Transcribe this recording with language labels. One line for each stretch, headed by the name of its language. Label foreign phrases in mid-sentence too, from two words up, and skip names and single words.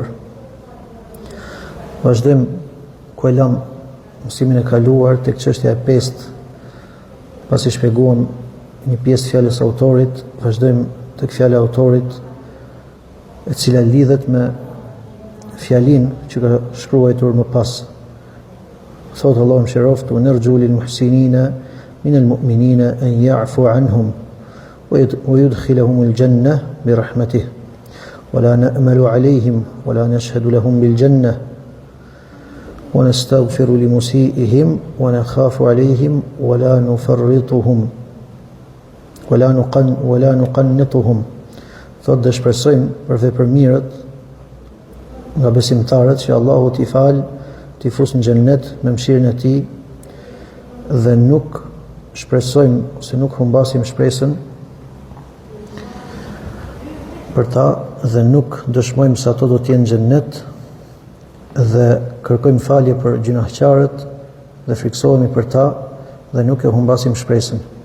Albanian: Vazhdojmë ku e lam mësimin e kaluar tek çështja e pestë. Pasi shpjeguam një pjesë fjalës autorit, vazhdojmë tek fjala e autorit, e cila lidhet me fjalin që ka shkruar më pas. Thotë Allahu mëshiroft:
Arabic: "ونرجو للمحسنين من المؤمنين أن يعفو عنهم ويدخلهم الجنة برحمته ولا نأمن عليهم ولا نشهد لهم بالجنة ونستغفر لمسيئهم ونخاف عليهم ولا نفرطهم ولا نقنطهم."
Albanian: Thotë dhe shpresojmë për vepërmirët nga besimtarët që Allahu t'i falë, t'i fusë në xhennet me mëshirën e tij, dhe nuk shpresojmë ose nuk humbasim shpresën për ta, dhe nuk dëshmojmë se ato do t'jenë në xhennet, dhe kërkojmë falje për gjunahqarët dhe friksohemi për ta dhe nuk e humbasim shpresën.